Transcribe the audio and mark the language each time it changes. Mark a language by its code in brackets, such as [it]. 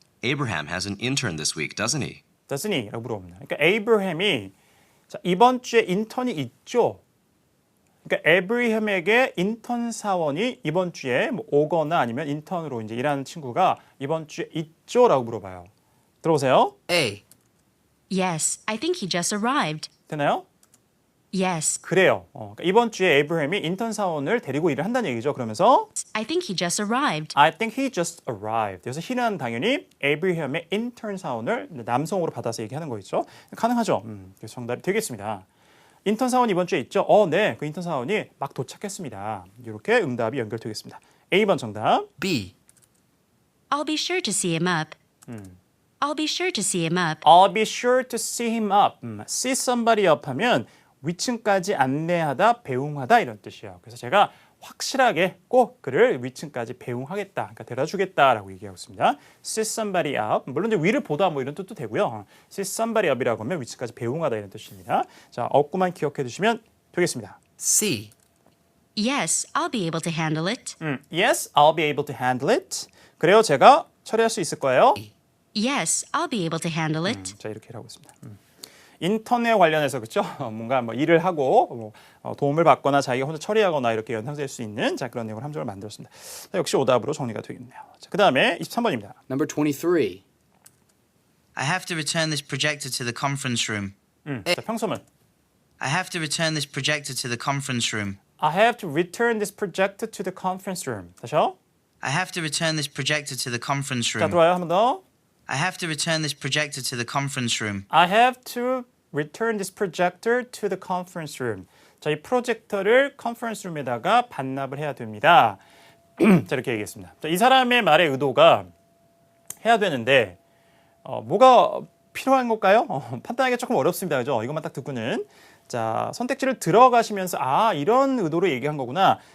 [en] Abraham has an intern this week, doesn't he? doesn't he? [ko] 라고 물어봅니다. 그러니까 에이브라함이 자, 이번 주에 인턴이 있죠. 그러니까 에이브라함에게 인턴 사원이 이번 주에 뭐 오거나 아니면 인턴으로 이제 일하는 친구가 이번 주에 있죠라고 물어봐요. 들어보세요. [en] A. Yes, I think he just arrived. [ko] 되나요? [en] Yes, [ko] 그래요. 그러니까 이번 주에 에이브햄이 인턴 사원을 데리고 일을 한다는 얘기죠. 그러면서 [en] I think he just arrived. I think he just arrived. [ko] 그래서 he는 당연히 에이브햄의 인턴 사원을 남성으로 받아서 얘기하는 거겠죠. 가능하죠. 그래서 정답이 되겠습니다. 인턴 사원 이번 주에 있죠? 네. 그 인턴 사원이 막 도착했습니다. 이렇게 응답이 연결되겠습니다. A번 정답. [en] B. I'll be sure to see him up. I'll be sure to see him up. I'll be sure to see him up. See somebody up [ko] 하면 위층까지 안내하다, 배웅하다 이런 뜻이에요. 그래서 제가 확실하게 꼭 그를 위층까지 배웅하겠다, 그러니까 데려주겠다라고 얘기하고 있습니다. [en] See somebody up. [ko] 물론 이제 위를 보다 뭐 이런 뜻도 되고요. [en] See somebody up [ko] 이라고 하면 위층까지 배웅하다 이런 뜻입니다. 자, 어구만 기억해 두시면 되겠습니다. [en] C. Yes, I'll be able to handle it. Yes, I'll be able to handle it. [ko] 그래요, 제가 처리할 수 있을 거예요. [en] Yes, I'll be able to handle it. [ko] 자, 이렇게 하고 있습니다. 인턴에 관련해서 그렇죠? 뭔가 뭐 일을 하고 도움을 받거나 자기가 혼자 처리하거나 이렇게 연상될 수 있는 자, 그런 내용을 함정을 만들었습니다. 자, 역시 오답으로 정리가 되겠네요. 자, 그다음에 23번입니다. [en] Number 23. I have to return this projector to the conference room. [ko] 자, 평소문. [en] I have to return this projector to the conference room. I have to return this projector to the conference room. [ko] 다시요. [en] I have to return this projector to the conference [ko] 자, [en] room. [ko] 들어와요. 한 번 더. [en] I have to return this projector to the conference room. I have to return this projector to the conference room. [ko] 자, 이 프로젝터를 컨퍼런스 룸에다가 반납을 해야 됩니다. 자, 이렇게 얘기했습니다. 자, 이 사람의 말의 의도가 해야 되는데 뭐가 필요한 걸까요? 판단하기 조금 어렵습니다. 그죠? 이것만 딱 듣고는 자, 선택지를 들어가시면서 아, 이런 의도로 얘기한 거구나.